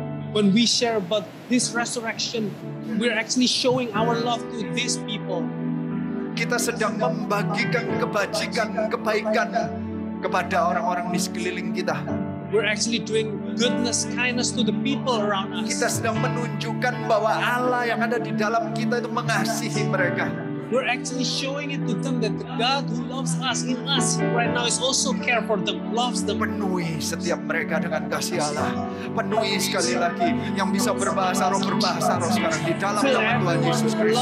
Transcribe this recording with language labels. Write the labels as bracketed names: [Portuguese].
[English] When we share about this resurrection, we're actually showing our love to these people. [Indonesian] Kita sedang membagikan kebajikan, kebaikan kepada orang-orang di sekeliling kita. [English] We're actually doing goodness, kindness to the people around us. [Indonesian] Kita sedang menunjukkan bahwa Allah yang ada di dalam kita itu mengasihi mereka. [English] We're actually showing it to them that the God who loves us in us right now is also care for them, loves them. [Indonesian] Penuhi setiap mereka dengan kasih Allah. Penuhi sekali lagi yang bisa berbahasa roh sekarang di dalam nama Tuhan Yesus Kristus.